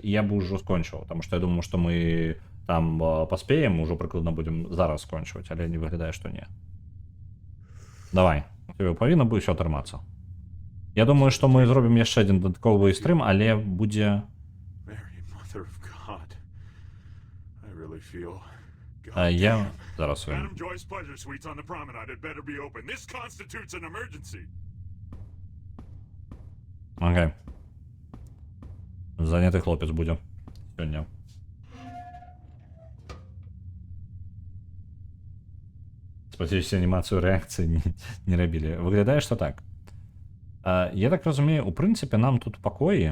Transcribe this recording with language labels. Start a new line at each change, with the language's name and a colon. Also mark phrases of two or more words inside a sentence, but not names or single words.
Belarusian: І я бы ўжо скончыў, таму што я думаю, што мы там паспеем, ужо прыкладна будзем зараз скончваць, але не выглядае, што не. Давай, у тебе павінна будзе ўсё атрымацца. Я думаю, што мы зробім яшчэ адзін дадатковы стрым, але будзе... Я зараз сваім.
English: Madam Joy's pleasure suites on the promenade had better be open. This constitutes an emergency.
Belarusian: Окей. Заняты хлопец будзе сёння. Спадзяюся, анімацыю рэакцыі не рабілі. Выглядае, што так. Я так разумею, у прынцыпе, нам тут пакоі.